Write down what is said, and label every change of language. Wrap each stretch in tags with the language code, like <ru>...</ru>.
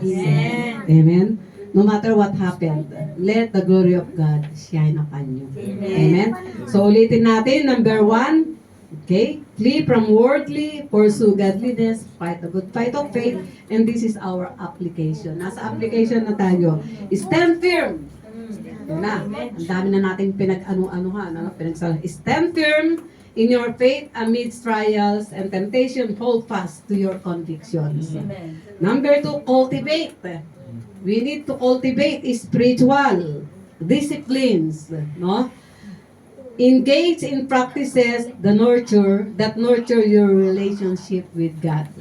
<en>Amen. No matter what happened, let the glory of God shine upon you. Amen. So,</en> <tl>ulitin natin,</tl> <en>number 1, okay? Flee from worldly, pursue godliness, fight the good fight of faith, and this is our application.</en> <tl>Nasa application na tayo.</tl> <en>Stand firm.</en> <tl>Yun na. Ang dami na natin pinag-ano-anuhan.</tl> <en>Stand firm in your faith amidst trials and temptation. Hold fast to your convictions. Number 2, cultivate. We need to cultivate spiritual disciplines. No? Engage in practices that nurture your relationship with God.</en>